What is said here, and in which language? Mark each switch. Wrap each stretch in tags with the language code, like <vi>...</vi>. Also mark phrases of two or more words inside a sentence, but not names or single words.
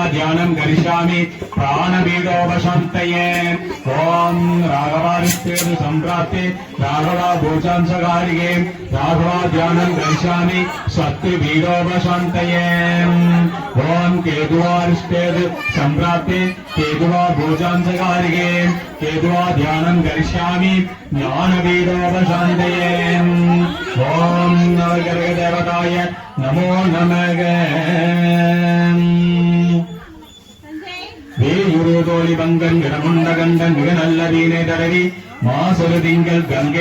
<sa>ध्यानं करिष्यामि प्राणभीतोपशान्तये ओम राघवारिष्टेद सम्प्राप्ते राघवा पूजांसकारिके राघवा ध्यानं करिष्यामि शत्रुभीतोपशान्तये ओम केतुवारिष्टेद सम्प्राप्ते केतुवा पूजांसकारिके केतुवा ध्यानं करिष्यामि ज्ञानभीतोपशान्तये ओम नवग्रहदेवताय नमो नमः</sa> <ta>வேயுருதோழி பங்கன் கிடமுண்டகண்டன் மிக நல்ல வீணை தடவி மாசொரு திங்கள் கங்கை</ta>